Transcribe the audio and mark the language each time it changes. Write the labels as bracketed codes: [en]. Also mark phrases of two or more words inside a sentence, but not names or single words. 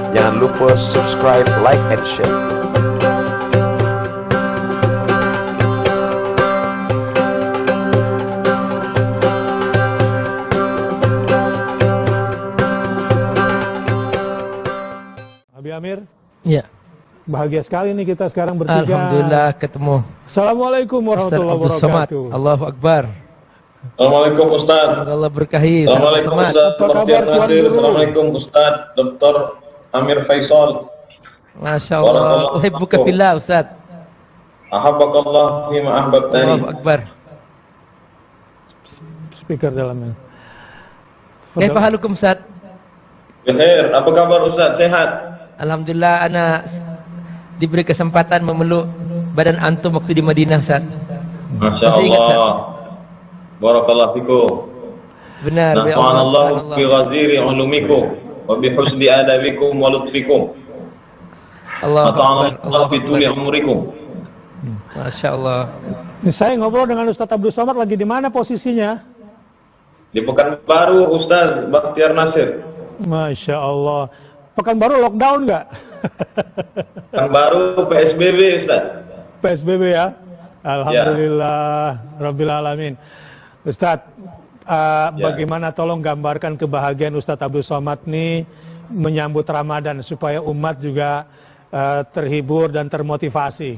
[id] Jangan lupa subscribe, [en] like, and share. [id] Abi Amir, ya. Bahagia sekali nih kita sekarang bertiga. Alhamdulillah ketemu. [ar] السلام عليكم ورحمة الله Ustaz Abdul Somad. wabarakatuh. الله أكبر. السلام عليكم أستاذ. [id] Allah berkahi. [ar] Assalamualaikum Somad. Ustaz [id] Apa kabar, Bakhtiar Tuan Nasir. Guru? [ar] السلام عليكم أستاذ Dr. Amir Faisal. ما شاء الله. أحبك في الله أستاذ. أحبك الله فيما أحببتني. الله أكبر. [id] Speaker dalamnya. [ar] كيف حالكم أستاذ? [id] Bikhair, apa kabar Ustaz? Sehat? Alhamdulillah ana diberi kesempatan memeluk badan antum waktu di Madinah Ustaz. [ar] Masya [id] Masih ingat, [ar] الله. بارك الله فيكم. Benar. يا الله, نفعنا الله بـ subhanallah. غزير علومكم وبحسن أدبكم ولطفكم. الله أكبر. Mata'anallahu Allahu بطول Akbar. umrikum. ما شاء الله. [id] Ini saya ngobrol dengan Ustadz Abdul Somad lagi di mana posisinya? Di Pekanbaru Ustaz Bakhtiar Nasir. [ar] ما شاء الله. [id] Pekanbaru lockdown nggak? Pekanbaru PSBB Ustaz. PSBB ya? [ar] الحمد لله، رب العالمين. [id] Ustadz, bagaimana tolong gambarkan kebahagiaan Ustadz Abdul Somad nih menyambut Ramadan supaya umat juga terhibur dan termotivasi.